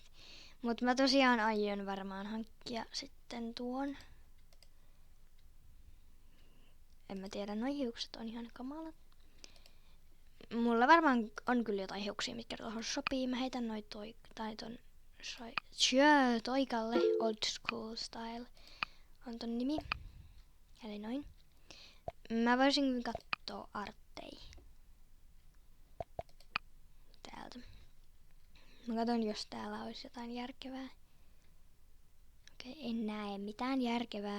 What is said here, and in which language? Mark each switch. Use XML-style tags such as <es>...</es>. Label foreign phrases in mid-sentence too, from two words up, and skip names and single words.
<fi>Mut mä tosiaan aion varmaan hankkia sitten tuon. En mä tiedä, noi hiukset on ihan kamalat. Mulla varmaan on kyllä jotain hiuksia, mitkä tuohon sopii. Mä heitän noi toikalle.</fi> <en>Old school style</en> <fi>on ton nimi. Eli noin. Mä voisin kattoo arttei. Täältä. Mä katon, jos täällä olisi jotain järkevää. Okei, en näe mitään järkevää.</fi>